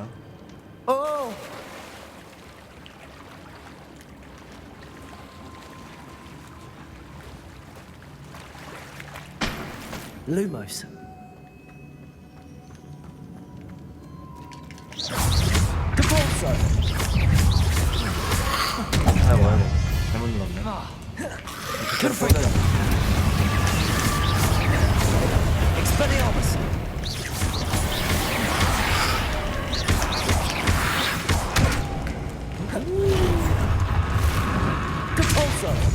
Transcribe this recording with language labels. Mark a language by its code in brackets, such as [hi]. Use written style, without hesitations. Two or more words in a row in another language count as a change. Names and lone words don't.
[en] Oh. Lumos. Depulso. [ko] 아이고 아이고 잘못 눌렀네. [en] Expelliarmus. Depulso.